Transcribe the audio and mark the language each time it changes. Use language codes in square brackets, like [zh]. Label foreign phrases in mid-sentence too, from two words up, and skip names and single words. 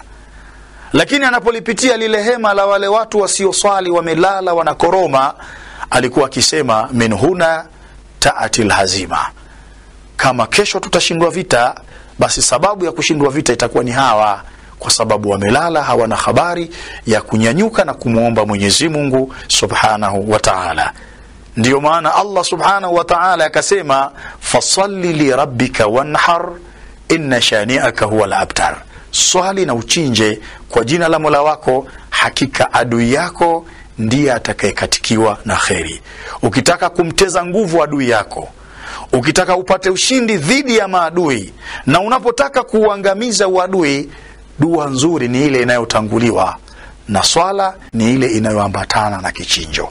[sw] Lakini anapolipitia lile hema la wale watu wasioswali, wamelala wanakoroma, alikuwa akisema [ar] من هنا تأتي الهزيمة, [sw] kama kesho tutashindwa vita, basi sababu ya kushindwa vita itakuwa ni hawa, kwa sababu wamelala, hawana habari ya kunyanyuka na kumuomba Mwenyezi Mungu [ar] سبحانه وتعالى. [sw] Ndiyo maana [ar] الله سبحانه وتعالى أكد فصل لربك وانحر إن شانئك هو الأبتر, [sw] swali na uchinje kwa jina la Mola wako, hakika adui yako ndiye atakayekatikiwa na kheri. Ukitaka kumteza nguvu adui yako, ukitaka upate ushindi dhidi ya maadui, na unapotaka kuangamiza uadui, dua nzuri ni ile inayotanguliwa na swala, ni ile inayoambatana na kichinjo.